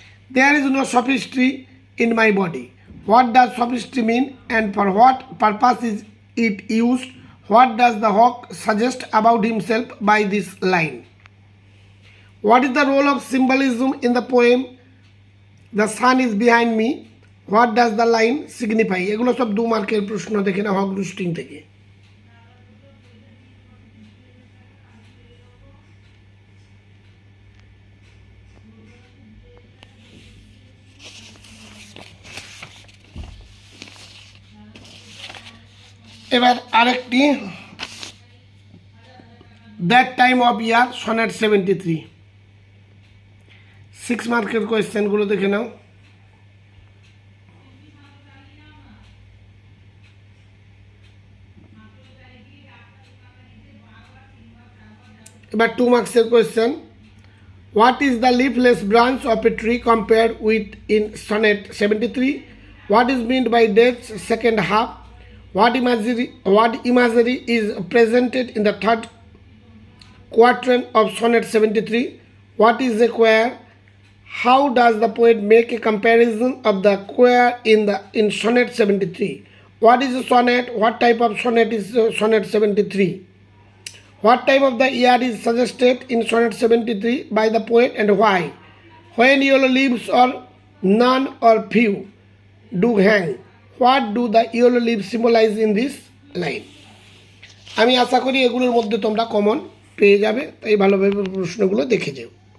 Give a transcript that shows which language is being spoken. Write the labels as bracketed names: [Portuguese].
[English] There is no sophistry in my body. What does sophistry mean and for what purpose is it used? What does the hawk suggest about himself by this line? What is the role of symbolism in the poem The sun is behind me? What does the line signify? [Bangla] এগুলো সব 2 মার্কের প্রশ্ন, দেখে না হক রুস্টিং থেকে। এবার আরেকটি [English] That time of year sonnet 73। [Bangla] 6 মার্কের কোয়েশ্চেনগুলো দেখে নাও। এবার 2 মার্কসের question, [English] What is the leafless branch of a tree compared with in sonnet 73? What is meant by death's second half? What imagery is presented in the third quatrain of sonnet 73? What is a quare? How does the poet make a comparison of the quare in sonnet 73? What is a sonnet? What type of sonnet is sonnet 73? What time of the year is suggested in sonnet 73 by the poet and why? When yellow leaves or none or few do hang, what do the yellow leaves symbolize in this line? [Bangla] আমি আশা করি এগুলোর মধ্যে তোমরা common পেয়ে যাবে, তাই ভালোভাবে প্রশ্নগুলো দেখে যাও।